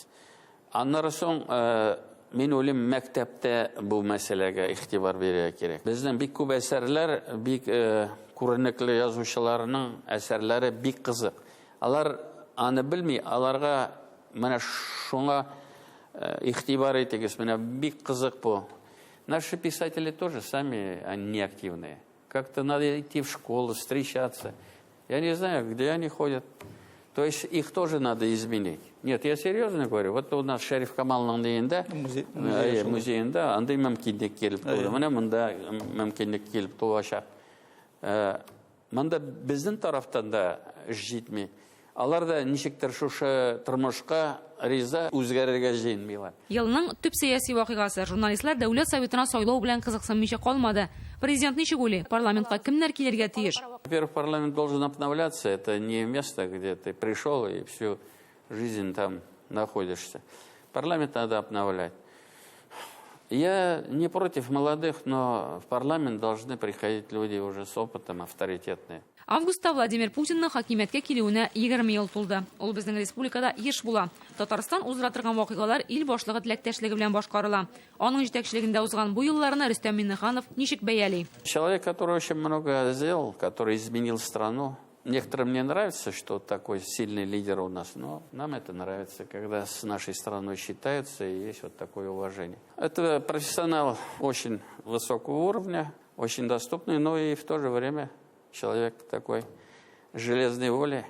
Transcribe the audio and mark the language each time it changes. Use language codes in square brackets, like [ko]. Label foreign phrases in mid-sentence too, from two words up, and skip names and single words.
[tt] Аннары соң мин уйлыйм, мәктәптә бу мәсьәләгә игътибар бирергә кирәк. Безнең бик күп әсәрләр, бик күренекле язучыларның әсәрләре бик кызык. Алар аны белми, аларга менә шуңа игътибар итегез, менә бик кызык бу. [ru] Наши писатели тоже сами они не активные. Как-то надо идти в школу, встречаться. Я не знаю, где они ходят. То есть их тоже надо изменить. Нет, я серьезно говорю. Вот у нас [tt] Шәриф Камалның дейінде, музейінде, андай мөмкинлек келіп туды. Менә монда мөмкинлек келіп туачак. Монда безнең тарафтан да эш җитми. Алар да ничектер шушы тормышка риза, үзгәрергә җыенмыйлар. Елның төп сәяси вакыйгасы журналистлар дәүләт советына сайлау белән кызыксынмыйча калмады. Президент ничек уйлый? Парламентка кемнәр килергә тиеш? [ru] Во-первых, парламент должен обновляться. Это не место, где ты пришел и всю жизнь там находишься. Парламент надо обновлять. Я не против молодых, но в парламент должны приходить люди уже с опытом, авторитетные. [tt] Августта Владимир Путинның хакимияткә килүенә 20 ел тулды. Ул безнең республикада еш була. Татарстан уздыра торган вакыйгалар ил башлыгы теләктәшлеге белән башкарыла. Аның җитәкчелегендә узган бу елларны Рөстәм Миңнеханов ничек бәяли? [ru] Человек, который очень много сделал, который изменил страну. Некоторым не нравится, что такой сильный лидер у нас, но нам это нравится, когда с нашей страной считаются и есть вот такое уважение. Это профессионал очень высокого уровня, очень доступный, но и в то же время человек такой железной воли.